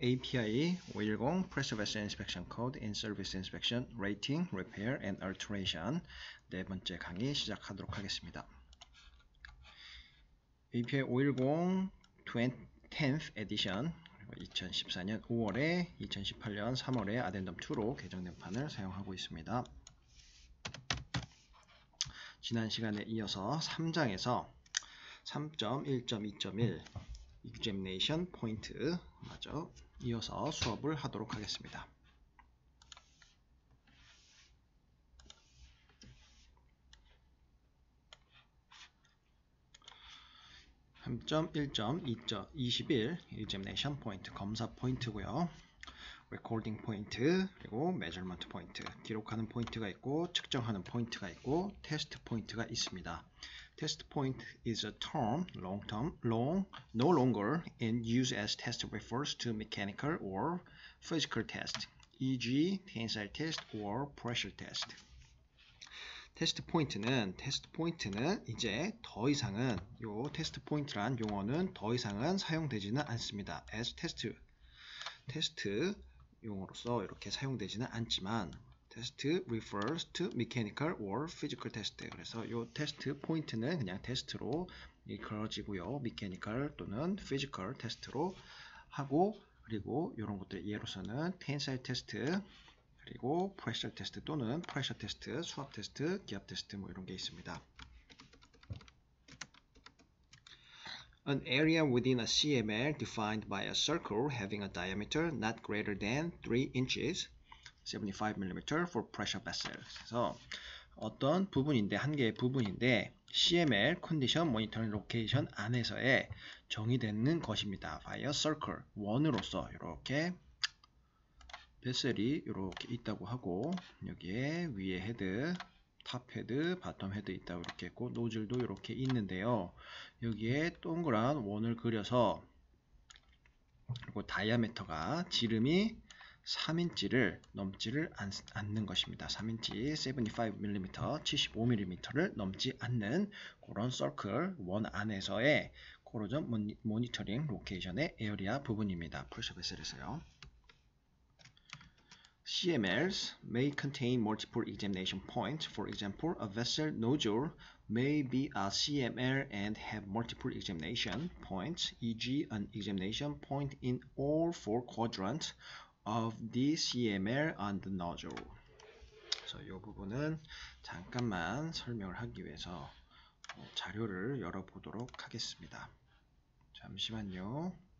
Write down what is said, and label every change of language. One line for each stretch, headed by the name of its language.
English: API 510 Pressure Vessel Inspection Code in Service Inspection, Rating, Repair and Alteration
Korean: 네 번째 강의 시작하도록 하겠습니다. API 510 10th Edition 2014년 5월에 2018년 3월에 아덴덤 2로 개정된 판을 사용하고 있습니다. 지난 시간에 이어서 3장에서 3.1.2.1 Examination Point 마저 이어서 수업을 하도록 하겠습니다. (3.1.2.21) Examination Point 검사 포인트고요. Recording Point 그리고 Measurement Point 기록하는 포인트가 있고 측정하는 포인트가 있고 테스트 포인트가 있습니다.
English: Test point is a term no longer in use as test refers to mechanical or physical test, e.g. tensile test or pressure test.
Korean: 테스트 포인트는 이제 더 이상은 요 테스트 포인트란 용어는 더 이상은 사용되지는 않습니다.
English: as
Korean: 테스트 용어로서 이렇게 사용되지는 않지만
English: test refers to mechanical or physical test.
Korean: 그래서 이 테스트 포인트는 그냥 테스트로 이끌어지고요. mechanical 또는 physical 테스트로 하고 그리고 이런 것들 예로서는 tensile 테스트 그리고 pressure 테스트 또는 pressure 테스트, 수압 테스트, 기압 테스트 뭐 이런 게 있습니다.
English: An area within a CML defined by a circle having a diameter not greater than 3 inches 75mm for pressure vessels.
Korean: 그래서 어떤 부분인데 한 개의 부분인데 CML 컨디션 모니터링 로케이션 안에서의 정의되는 것입니다. via circle 원으로서 이렇게 베셀이 이렇게 있다고 하고 여기에 위에 헤드, 탑 헤드, 바텀 헤드 있다고 이렇게 있고 노즐도 이렇게 있는데요. 여기에 동그란 원을 그려서 그리고 다이아미터가 지름이 3인치를 넘지를 않는 것입니다. 3인치 75mm, 75mm를 넘지 않는 그런 서클 원 안에서의 코로전 모니터링 로케이션의 에어리아 부분입니다. 프레셔 베셀에서요.
English: CMLs may contain multiple examination points. For example, a vessel nodule may be a CML and have multiple examination points, e.g. an examination point in all four quadrants of the CML on the nozzle.
Korean: 그래서 이 부분은 잠깐만 설명을 하기 위해서 자료를 열어보도록 하겠습니다. 잠시만요.